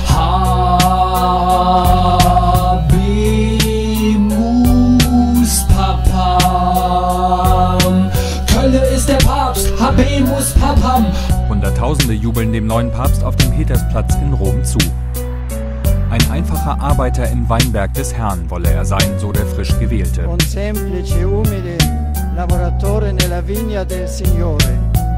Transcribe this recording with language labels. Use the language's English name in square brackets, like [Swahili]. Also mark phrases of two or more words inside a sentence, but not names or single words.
[Latin] Habemus Papam. [German] Hunderttausende jubeln dem neuen Papst auf dem Petersplatz in Rom zu. Ein einfacher Arbeiter im Weinberg des Herrn wolle er sein, so der frisch Gewählte. [Italian] Un semplice umile lavoratore nella vigna del Signore.